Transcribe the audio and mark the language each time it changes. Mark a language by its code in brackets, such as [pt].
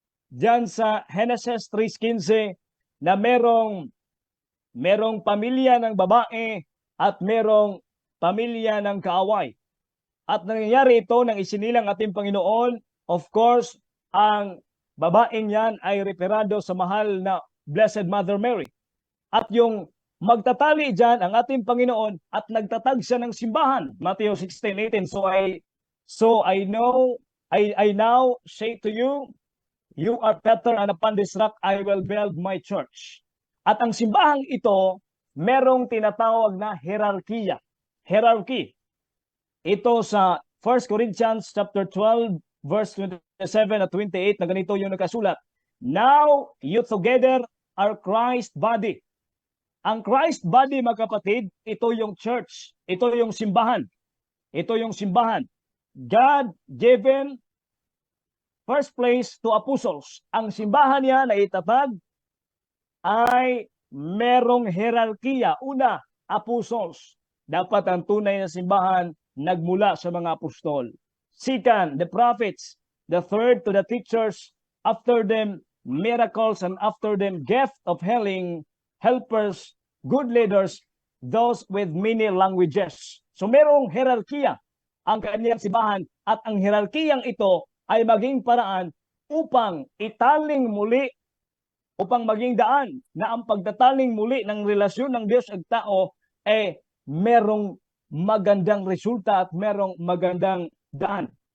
[tl] diyan sa Genesis 3:15 na merong pamilya ng babae at merong pamilya ng kaaway. At nangyayari ito nang isinilang ating Panginoon. [en] Of course, [tl] ang babaeng yan ay referado sa mahal na Blessed Mother Mary. At yung magtatali dyan ang ating Panginoon at nagtatag siya ng simbahan. [en] Matthew 16:18. So I now say to you, you are Peter, and upon this rock I will build my church. [tl] At ang simbahang ito, merong tinatawag na hierarchy. Ito sa 1 Corinthians chapter 12 verse 27 at 28 na ganito yung nakasulat. [en] Now you together are Christ body. [tl] Ang Christ body, mga kapatid, ito yung church. Ito yung simbahan. [en] God given first place to apostles. [tl] Ang simbahan niya na itatag ay merong hierarkiya. Una, apostles. Dapat ang tunay na simbahan nagmula sa mga apostol. [en] Second, the prophets. The third, to the teachers. After them, miracles, and after them, gift of healing, helpers, good leaders, those with many languages. [tl] So merong hierarkiya ang kanyang simbahan, at ang hierarkiyang ito ay maging paraan upang italing muli, upang maging daan na ang pagtataling muli ng relasyon ng Diyos at tao ay merong magandang resulta at merong magandang daan.